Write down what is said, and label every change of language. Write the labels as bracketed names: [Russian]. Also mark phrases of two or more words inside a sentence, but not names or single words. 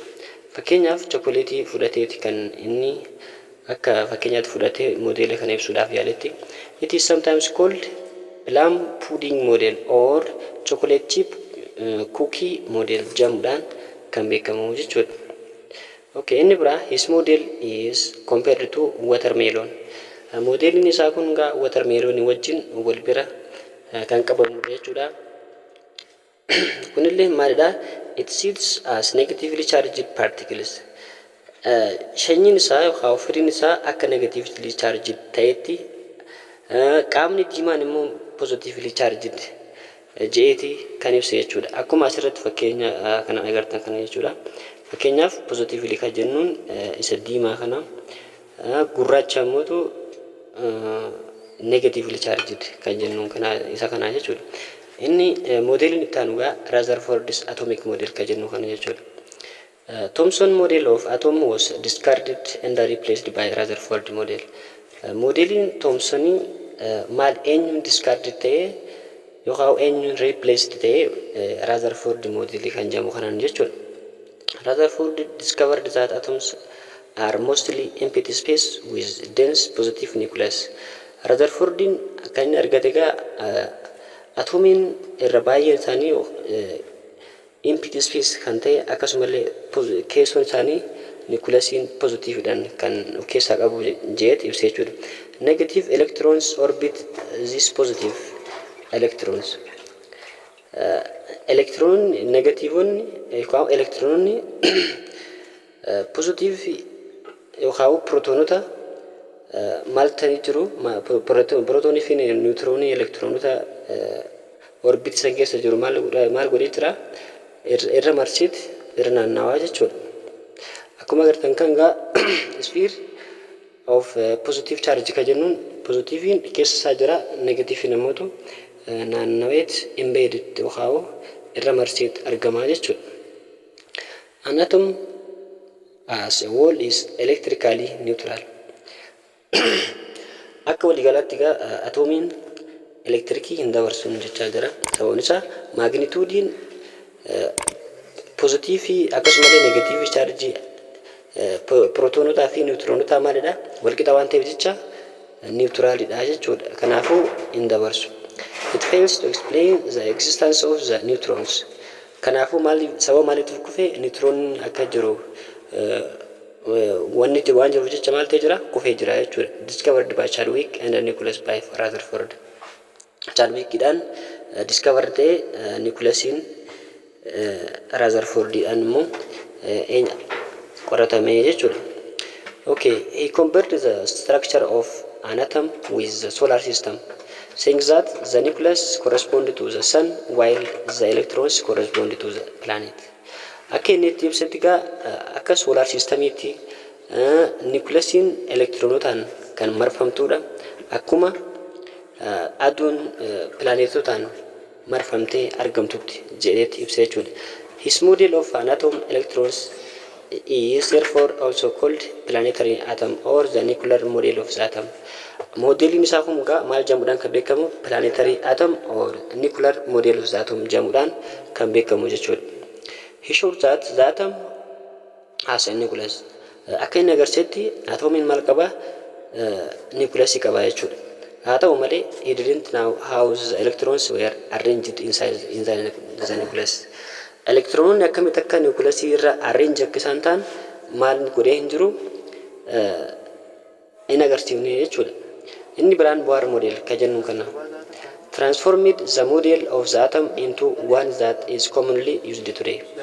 [Oromo] Fakkeenyaaf chokkoleetii fudhateeti kan inni akka fakkeenyaatti fudhatee modeela kana ibsuudhaaf yaaletti. [English] It is sometimes called plum pudding model or chocolate chip cookie model [Oromo] jedhamuudhaan kan beekamu jechuudha. [English] Okay, [Oromo] inni biraa [English] his model is compared to watermelon. [Oromo] Modelin isaa kun gaa watermelon wajjin wal bira kan qabamu jechuudha. Kunillee maalidha? [English] It sits as negatively charged particles. [Oromo] Shanyiin isaa yookaan firiin isaa akka [English] negatively charged [Oromo] ta'etti qaamni diimaan immoo [English] positively charged [Oromo] jeeti kan ibsa jechuudha. Akkuma asirratti fakkeenya kana agartan kana jechuudha. Fakkeenyaaf positively kan jennuun isa diimaa kana, gurraacha immoo [English] negatively charged [Oromo] kan jennuun kana isa kana jechuudha. Inni modelin itti aanugaa Rutherford's [English] atomic model [Oromo] kan jennu kana jechuudha. [English] Thomson model of atom was discarded and replaced by Rutherford model. [Oromo] Modelin Thomsonii maal eenyuun discarded ta'ee yookaan eenyuun replaced ta'ee Rutherford model kan jedhamu kanaan jechuudha. [English] Rutherford discovered that atoms are mostly empty space with dense positive nucleus. [Oromo] Rutherfordiin akka inni argate egaa atoomiin irra baay'een isaanii [English] empty space [Oromo] kan ta'e akkasumallee keessoon isaanii nucleasiin positiividhaan kan of keessaa qabu jeet ibsee jechuudha. [English] Negative electrons orbit this positive electrons. [Oromo] Electron negatiivonni yookaan electrononni positive yookaan protonota maal ta'anii jiru protonii fi niwutiroonii electronota orbit isa keessa jiru maal godhee jira irra marsiiti irra naannawaa jechuudha. Akkuma agartan kan gaa [English] sphere of positive charge [Oromo] ka jennuun positiiviin keessa isaa jira negatiiviin ammoo naannaweet embedded yookaan irra marsiiti argamaa jechuudha. [English] An atom as a whole is electrically neutral. [Oromo] Akka waliigalaatti egaa atoomiin elektirikii hin dabarsuun jechaa jira. Sababni isaa magnituudiin pozitiivii akkasumallee negatiivii chaarjii protoonotaa fi niwutiroonotaa maalidha wal qixa waan ta'eef jecha niwutiraalidha jechuudha. Kanaafuu hin dabarsu. [English] It fails to explain the existence of the neutrons. [Oromo] Kanaafuu sababa maaliitiif kufee niwutiroonni akka jiru wanni waan jiruuf jecha maal ta'e jira kufee jira jechuudha. [English] Discovered by Chadwick and Nicholas by Rutherford. [Oromo] Chadwickidhaan discovered ta'e Nicholas'iin Rutherfordidhaan immoo qoratame jechuudha. [English] Okay, he compared the structure of an atom with the solar system, saying that the nucleus corresponded to the sun while the electrons corresponded to the planet. [Oromo] Akka inni itti ibsetti egaa akka solar systemiitti nucleusiin elektiroonotaan kan marfamtuudha. Akkuma aduun planeetotaan marfamtee argamtutti jedheetti ibsa jechuudha. [English] His model of an atom electrons is therefore also called planetary atom or the nuclear model of the atom. [Oromo] Modeeliin isaa kun egaa maal jedhamuudhaan kan beekamu [English] planetary atom or nuclear model of the atom [Oromo] jedhamuudhaan kan beekamu jechuudha. [English] He showed that the atom has a nucleus. [Oromo] Akka inni agarsiisetti atoomiin maal qaba nucleusii qaba jechuudha. Haa ta'u malee [English] he didn't know how the electrons were arranged inside the nucleus. [Oromo] Elektiroononni akkamitti akka nucleusii irra arrange akka isaan ta'an maal godhee hin jiru in agarsiifne jechuudha. Inni biraan Bohr model ka jennu kana [English] transformed the model of the atom into one that is commonly used today.